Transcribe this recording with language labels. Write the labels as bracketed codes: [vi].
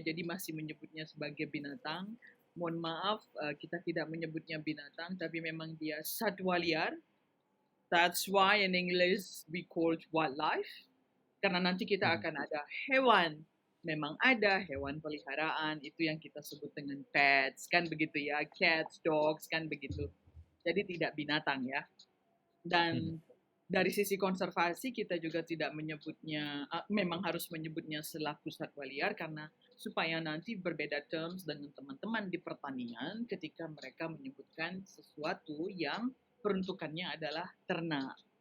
[id] Jadi masih menyebutnya sebagai binatang. Mohon maaf kita tidak menyebutnya binatang tapi memang dia satwa liar. [en] That's why in English we call wildlife. [id] Karena nanti kita Mhm. akan ada hewan. Memang ada hewan peliharaan itu yang kita sebut dengan pets kan begitu ya, cats, dogs kan begitu. Jadi tidak binatang ya. Mhm. Dan dari sisi konservasi kita juga tidak menyebutnya memang harus menyebutnya selaku satwa liar karena supaya nanti berbeda terms dengan teman-teman di pertanian ketika mereka menyebutkan sesuatu yang peruntukannya adalah ternak.